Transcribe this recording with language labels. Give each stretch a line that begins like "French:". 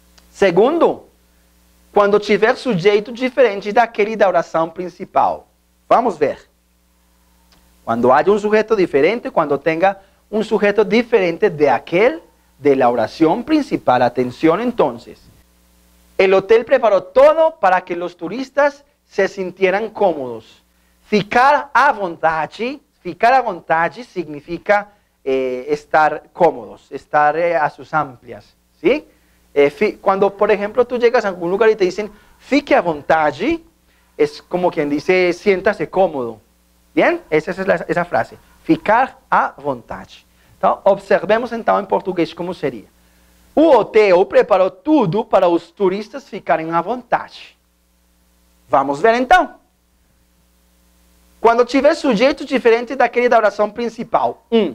Portuguese: Segundo, quando tiver sujeito diferente daquele da oração principal. Vamos ver. Quando há um sujeito diferente, quando tenha um sujeito diferente
Spanish: de aquel de la oración principal. Atención entonces. El hotel preparó todo para que los turistas se sintieran cómodos.
Portuguese: Ficar à vontade
Spanish: significa estar cómodos, estar a sus amplias. ¿Sí? Cuando, por ejemplo, tú llegas a algún lugar y te dicen,
Portuguese: fique à vontade,
Spanish: es como quien dice, siéntase cómodo. ¿Bien? Esa es esa frase.
Portuguese: Ficar à vontade. Então, observemos então em português como seria. O hotel preparou tudo para os turistas ficarem à vontade. Vamos ver então. Quando tiver sujeito diferente daquele da oração principal.